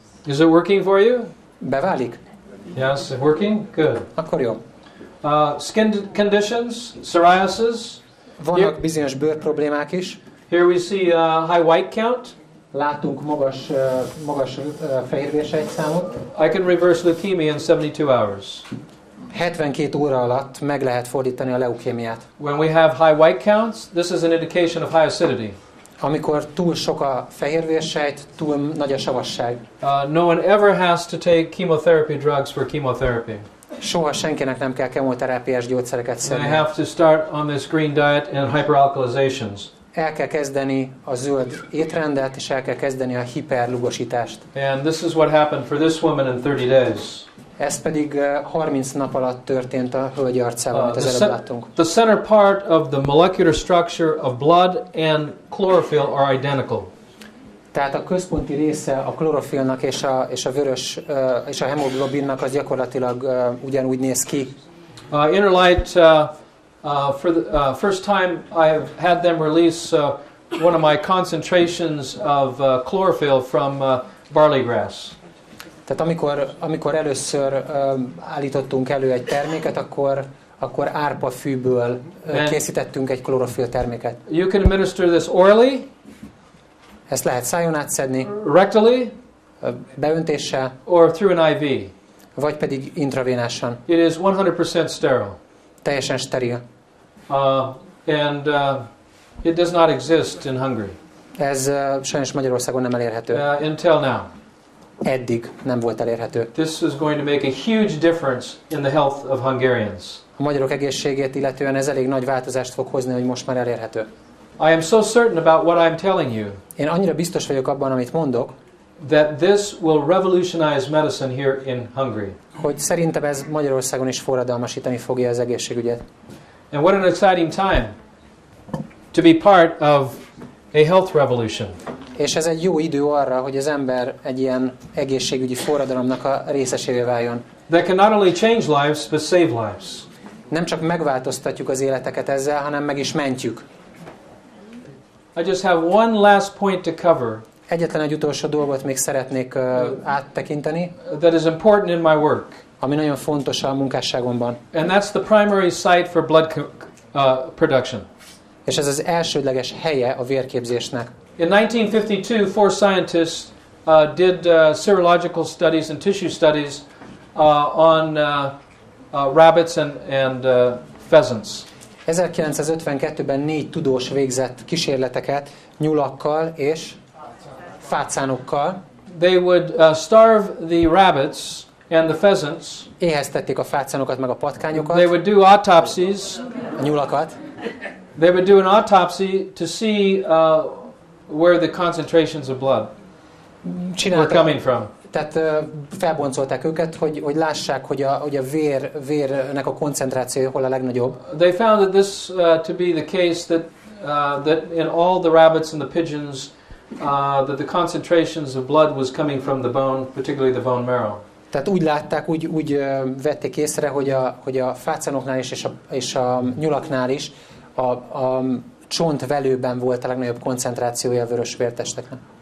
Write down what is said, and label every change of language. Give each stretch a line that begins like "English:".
English: Is it working for you?
Hungarian: Beválik?
English: Yes, it's working? Good.
Hungarian: Akkor jó.
English: Skin conditions, psoriasis.
Hungarian: Vannak bizonyos bőrproblémák is.
English: Here we see high white count.
Hungarian: Látunk magas fehérvérsejtszámot.
English: I can reverse leukemia in 72 hours.
Hungarian: 72 óra alatt meg lehet fordítani a leukémiát.
English: When we have high white counts, this is an indication of high acidity.
Hungarian: Amikor túl sok a fehérvérsejt, túl nagy a savasság.
English: No one ever has to take chemotherapy drugs for chemotherapy.
Hungarian: Soha senkinek nem kell kemoterápiás gyógyszereket szedni.
English: I have to start on this green diet and hyperalkalizations.
Hungarian: El kell kezdeni a zöld étrendet, és el kell kezdeni a hiperlugosítást.
English: And this is what happened for this woman in 30 days.
Hungarian: Ez pedig 30 nap alatt történt a hölgy arcával, amit az előbb láttunk.
English: The center part of the molecular structure of blood and chlorophyll are identical.
Hungarian: Tehát a központi része a klorofilnak és a vörös és a hemoglobinnak az gyakorlatilag ugyanúgy néz ki.
English: Interlight, for the first time I have had them release one of my concentrations of chlorophyll from barley grass.
Hungarian: Tehát amikor először állítottunk elő egy terméket, akkor árpafűből készítettünk egy klorofil terméket.
English: You can administer this orally.
Hungarian: Ezt lehet szájon átszedni.
English: Rectally.
Hungarian: Beöntéssel.
English: Or through an IV.
Hungarian: Vagy pedig intravénásan.
English: It is 100% sterile.
Hungarian: Teljesen steril.
English: And it does not exist in Hungary.
Hungarian: Ez sajnos Magyarországon nem elérhető.
English: Until now.
Hungarian: Eddig nem volt elérhető.
English: This is going to make a huge difference in the health of Hungarians.
Hungarian: A magyarok egészségét illetően ez elég nagy változást fog hozni, hogy most már elérhető.
English: I am so certain about what I'm telling you.
Hungarian: Én annyira biztos vagyok abban, amit mondok,
English: that this will revolutionize medicine here in Hungary.
Hungarian: Hogy szerintem ez Magyarországon is forradalmasítani fogja az egészségügyet.
English: And what an exciting time to be part of a health revolution.
Hungarian: És ez egy jó idő arra, hogy az ember egy ilyen egészségügyi forradalomnak a részesévé váljon.
English: That can not only change lives, but save lives.
Hungarian: Nem csak megváltoztatjuk az életeket ezzel, hanem meg is mentjük.
English: I just have one last point to cover.
Hungarian: Egyetlen egy utolsó dolgot még szeretnék áttekinteni.
English: That is important in my work.
Hungarian: Ami nagyon fontos a munkásságomban.
English: And that's the primary site for blood production.
Hungarian: És ez az elsődleges helye a vérképzésnek.
English: In 1952, 4 scientists did serological studies and tissue studies on rabbits and pheasants.
Hungarian: 1952-ben 4 tudós végzett kísérleteket nyulakkal és fácánokkal.
English: They would starve the rabbits and the pheasants.
Hungarian: Éheztették a fácánokat meg a patkányokat.
English: They would do autopsies.
Hungarian: A nyulakat.
English: They would do an autopsy to see where the concentrations of blood were coming from.
Hungarian: Tehát felboncolták őket, hogy lássák, hogy a vérnek a koncentrációja hol a legnagyobb.
English: They found that this to be the case that in all the rabbits and the pigeons that the concentrations of blood was coming from the bone, particularly the bone marrow.
Hungarian: Tehát úgy látták, úgy vették észre, hogy a fácánoknál is és a nyulaknál is a csontvelőben volt a legnagyobb koncentrációja a vörös vértesteknek.